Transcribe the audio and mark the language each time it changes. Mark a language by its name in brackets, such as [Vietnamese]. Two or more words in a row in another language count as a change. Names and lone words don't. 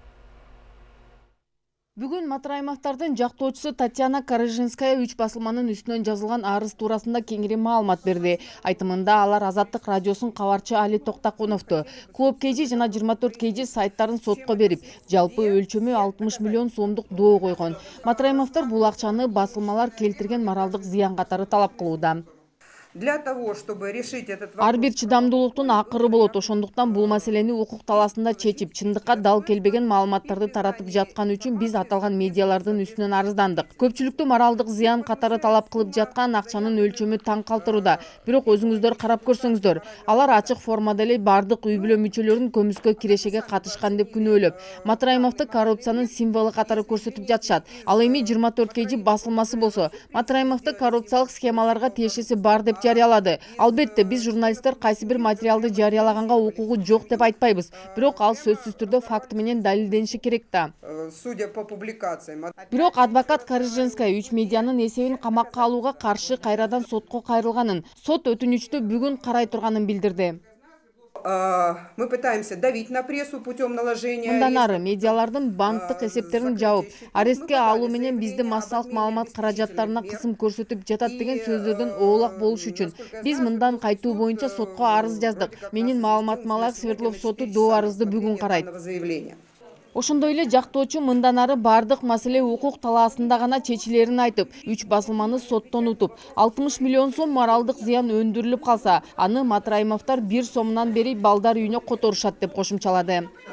[Kyrgyz] Бүгүн Матраимовдордун жактоочусу Татьяна Карыжинская 3 басылманын үстүнөн жазылган арыз туурасында кеңири маалымат берди. Айтымында алар Азаттык радиосунун кабарчы Али Токтакуновду, Клуб KG жана 24 KG сайттарын сотко берип, жалпы өлчөмү 60 миллион сомдук доо койгон. Матраимовдор бул акчаны басылмалар келтирген моралдык зыян катары талап кылууда. [Russian] Для того, чтобы решить этот [Kyrgyz] Ар [Russian] вопрос... [Kyrgyz] бир чыдамдуулуктун акыры болот. Ошондуктан бул маселени укук талаасында чечип, чындыкка дал келбеген маалыматтарды таратып жаткан үчүн биз аталган медиалардын үстүнөн арыздандык. Көпчүлүктү моралдык зыян катары талап кылып жаткан акчанын өлчөмү таң калтырууда. Бирок өзүңүздөр карап көрсөңүздөр, алар ачык формада эле бардык үй бүлө мүчөлөрүн көмүскө кирешеге катышкан деп күнөөлөп, Матраимовду коррупциянын символу катары көрсөтүп жатышат. Ал эми 24 kg басылмасы болсо, Матраимовду коррупциялык схемаларга тиешеси бар деп жарыялады. Албетте, биз журналисттер кайсы бир материалды жарыялаганга укугу жок деп айтпайбыз. Бирок ал сөзсүз түрдө факты менен далилдениши керек да. [Russian] Судя по публикациям... [Kyrgyz] Бирок адвокат Корыженская 3 медианын эсебин камакка алууга каршы кайрадан сотко кайрылганын, сот өтүнүчтү бүгүн карай турганын билдирди. [Russian] Мы пытаемся давить на прессу путем наложения... [Kyrgyz] Мындан ары медиалардын банктык эсептерин жабып, арестке алуу менен бизди массалык маалымат каражаттарына кысым көрсөтүп жатат деген сөздөрдөн оолак болуш үчүн биз мындан кайтуу боюнча сотко арыз жаздык. Менин маалыматыма ылайык Свердлов соту доо арызды бүгүн карайт. Ошондой эле жактоочу мындан ары бардык маселе укук талаасында гана чечилерин айтып, 3 басылманы соттон утуп, 60 миллион сом моралдык зыян өндүрүлүп калса, аны Матраимовдор 1 сомунан бери балдар үйүнө которушат деп кошумчалады.